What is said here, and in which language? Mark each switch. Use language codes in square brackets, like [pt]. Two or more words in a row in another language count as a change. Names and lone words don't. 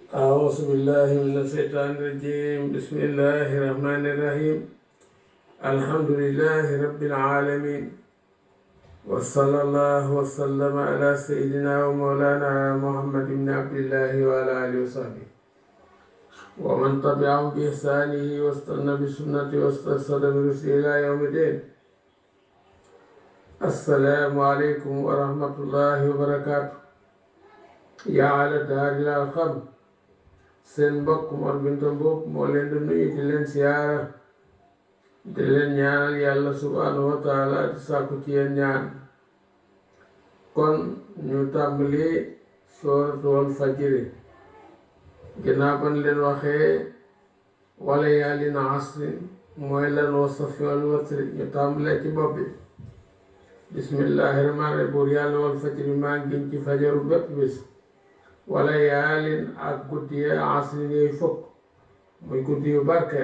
[ar] أعوذ بالله من الشيطان الرجيم بسم الله الرحمن الرحيم الحمد لله رب العالمين وصلى الله وسلم على سيدنا ومولانا محمد بن عبد الله وعلى آله وصحبه ومن تبعهم بإحسانه واستنى بسنته واسترشد برشده إلى يوم الدين. السلام عليكم ورحمة الله وبركاته. يا على دار الأرقم [wo] seen mbokk Mor Binta Mboup moo leen di nuyu di leen siyaara di leen ñaanal yàlla [ar] سبحانه وتعالى [wo] di sàkku ci yéen ñaan. kon ñu tàmbali sooratu wal fajri ginnaaw ban leen waxee [ar] وليال عشر [wo] mooy lan [ar] والشفع والوتر [wo] ñu tàmbalee ci bopp bi [ar] بسم الله الرحمن الرحيم [wo] buur yàlla [ar] والفجر [wo] maa ngi giñ ci fajaru bépp bis wala yaalin ak guddi ya asrin yooyu fukk muy guddi yu barkeel.